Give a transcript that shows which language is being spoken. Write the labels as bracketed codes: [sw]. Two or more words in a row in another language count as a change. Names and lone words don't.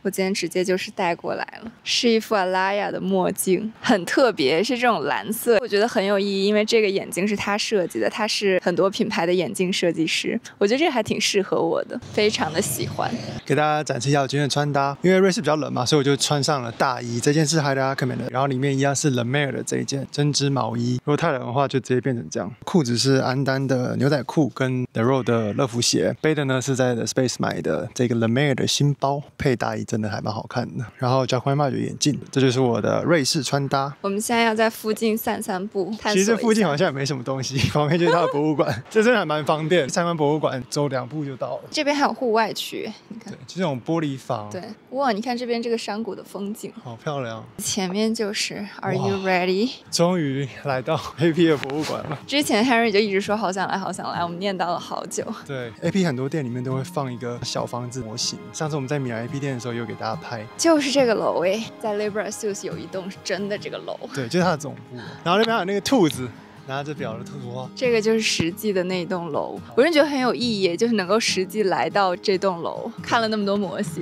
[zh] 我今天直接就是帶過來了，是一副 Alaïa 的墨鏡，很特別，是這種藍色，我覺得很有意義，因為這個眼鏡是他設計的，他是很多品牌的眼鏡設計師，我覺得這個還挺適合我的，非常的喜歡。給大家展示一下我今天的穿搭，因為瑞士比較冷嘛，所以我就穿上了大衣，這件是 Heider Ackermann 的，然後裡面一樣是 Le Mer 的這一件針織毛衣，如果太冷的話就直接變成這樣。褲子是安丹的牛仔褲跟 The Road 的樂福鞋，背的呢是在 The Space 買的這個 La Mer 的新包，配大衣真的還蠻好看的。然後 Jacquemus 的眼鏡，這就是我的瑞士穿搭。我們現在要在附近散步，其實附近好像也沒什麼東西，旁邊就是它的博物館，這真的還蠻方便。參觀博物館走2步就到了。這邊還有戶外區，你看，对，就這種玻璃房。对，哇，你看這邊這個山谷的風景，好漂亮。前面就是 [en] Are you ready？ [zh] 終於來到 AP 的博物館了。之前 Henry 就一直說好想來，好想來，我們念叨了好久。对 ，AP 很多店裡面都會放一個小房子模型。上次我們在米蘭 AP 店的時候，有給大家拍，就是這個樓誒，在 Le Brassus 有一棟是真的這個樓，對，就是它的總部。然後那邊還有那個兔子。拿着表的兔子花，這個就是實際的那棟樓，我真覺得很有意義，就是能夠實際來到這棟樓，看了那麼多模型。